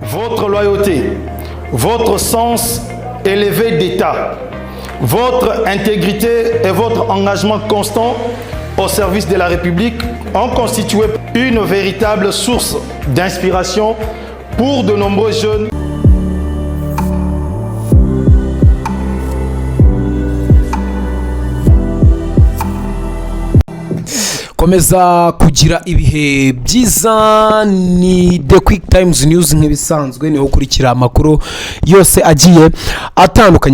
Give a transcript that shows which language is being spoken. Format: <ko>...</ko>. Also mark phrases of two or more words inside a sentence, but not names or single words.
<fr>votre loyauté, votre sens élevé d'État, votre intégrité et votre engagement constant au service de la République ont constitué une véritable source d'inspiration pour de nombreux jeunes.</fr> <rw>Komeza kugira ibihe byiza ni The Quick Times News nk'ibisanzwe niho ukurikira amakuru yose agiye atandukanye.</rw>